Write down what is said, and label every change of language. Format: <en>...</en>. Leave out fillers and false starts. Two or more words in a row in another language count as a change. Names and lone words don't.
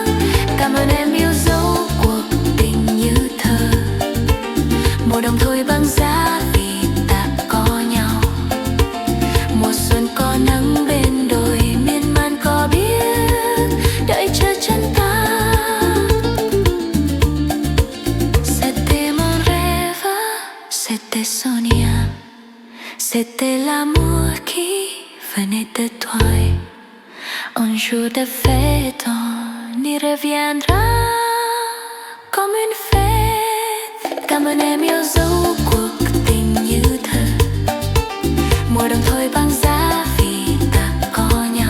<vi>Cảm ơn em yêu dấu cuộc tình như thơ. Mùa đông thôi băng giá vì ta có nhau. Mùa xuân có nắng bên đồi miên man có biết đợi chờ chân ta.</vi> <fr>C'était mon rêve, c'était Sonia. C'était l'amour qui venait de toi. Un jour de fête, on y reviendra comme une fête.</fr> <vi>Cảm ơn em yêu dấu cuộc tình như thơ. Mùa đông thôi băng giá vì ta có nhau.</vi>